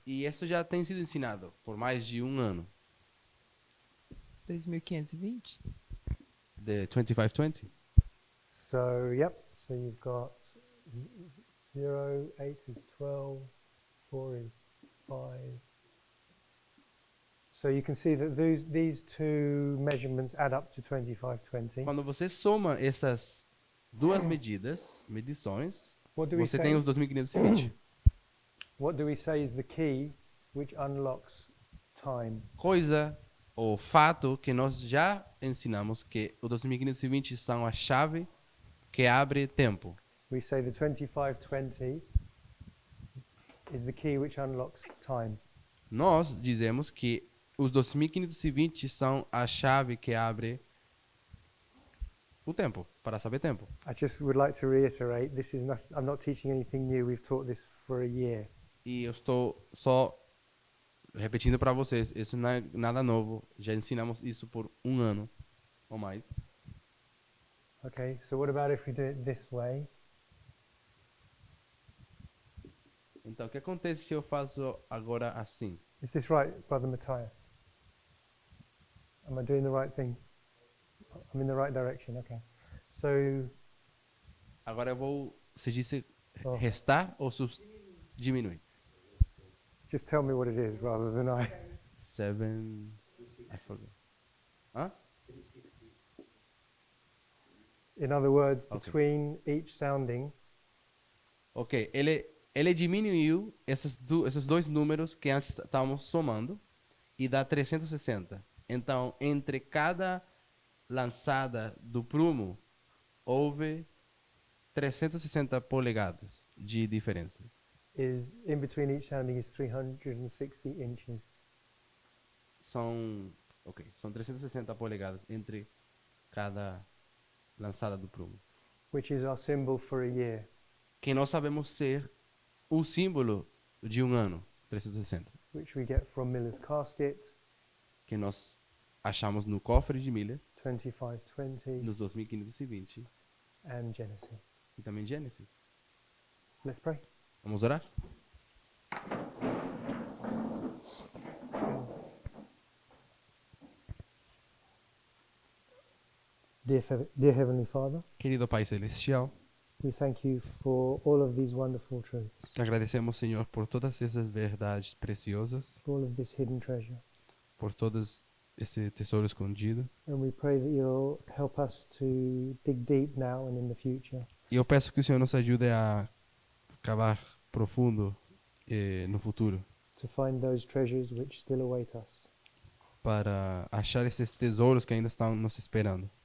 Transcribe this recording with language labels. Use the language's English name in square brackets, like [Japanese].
[Portuguese] E isso já tem sido ensinado por mais de um ano. [English] 2520? The 2520. So, yep. So you've got 0, 8 is 12, 4 is 5. So you can see that these two measurements add up to 2520. [Portuguese] Quando você soma essas duas medições, [English] What do we [Portuguese] você [English] say? [Portuguese] tem os 2520. [English] What do we say is the key which unlocks time? [Portuguese] Coisa ou fato que nós já ensinamos que o 2520 são a chave que abre tempo. [English] We say the 2520 is the key which unlocks time. [Portuguese] Nós dizemos que os 2520 são a chave que abre o tempo, para saber tempo. [English] I just would like to reiterate, this is not, I'm not teaching anything new. We've taught this for a year. [Portuguese] E eu estou só repetindo para vocês, isso não é nada novo. Já ensinamos isso por um ano ou mais. [English] Okay, so what about if we do it this way? [Portuguese] Então, o que acontece se eu faço agora assim? [English] Is this right, Brother Matthias? Am I doing the right thing? I'm in the right direction, okay. So, [Portuguese] Agora eu vou, se disse Oh. restar ou diminuir? [English] just tell me what it is rather than I. 7, I forgot. Hã? In other words, Okay. between each sounding, [Portuguese] Ok, ele diminuiu esses dois números que antes estávamos somando e dá 360. Então, entre cada lançada do prumo, houve 360 polegadas de diferença. [English] is in between each sounding is 360 inches. [Portuguese] São 360 polegadas entre cada lançada do prumo. [English] Which is our symbol for a year. [Portuguese] Que nós sabemos ser o símbolo de um ano, 360. [English] Which we get from Miller's casket, [Portuguese] Que nós achamos no cofre de Miller, [English] 2520, [Portuguese] nos 2520, [English] and Genesis. [Portuguese] e também Gênesis. [English] Let's pray. [Portuguese] Vamos orar? [English] Dear Heavenly Father, [Portuguese] Querido Pai Celestial, [English] we thank you for all of these wonderful truths, [Portuguese] te agradecemos, Senhor, por todas essas verdades preciosas, [English] for all of this hidden treasure. [Portuguese] por todos esse tesouro escondido. [English] And we pray that you'll help us to dig deep now and in the future, [Portuguese] E eu peço que o Senhor nos ajude a cavar profundo no futuro, [English] to find those treasures which still await us. [Portuguese] para achar esses tesouros que ainda estão nos esperando.